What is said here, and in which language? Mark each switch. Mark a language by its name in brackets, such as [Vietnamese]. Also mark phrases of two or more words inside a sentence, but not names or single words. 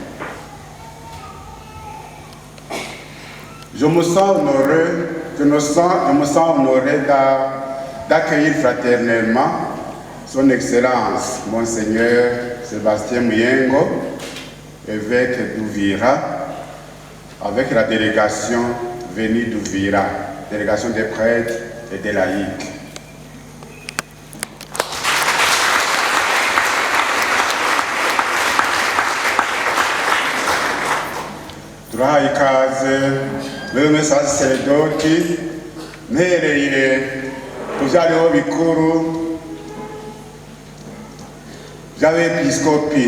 [French] Je me sens honoré d'accueillir fraternellement son Excellence Monseigneur Sébastien Muyengo, évêque d'Uvira, avec la délégation venue d'Uvira, délégation des prêtres et des laïcs. [Rundi] Turahaye ikaze wewe saserdoti mpereye kuvyariho bikuru by'abepiskopi